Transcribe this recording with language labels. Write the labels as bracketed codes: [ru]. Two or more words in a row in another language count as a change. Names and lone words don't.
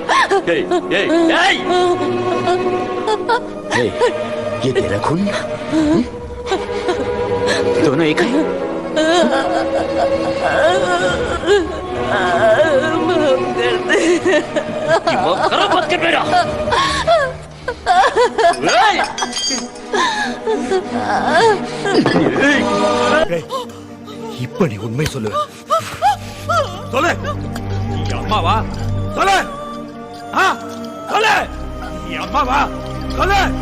[hi] ये तेरा खून? दोनों एक है? माफ कर दे। माफ करो मत के बेटा। [ta] இப்படி உண்மை சொல்லு. சொல்லு. அம்மாவா? சொல்லு. ஆ? சொல்லு. அம்மாவா? சொல்லு.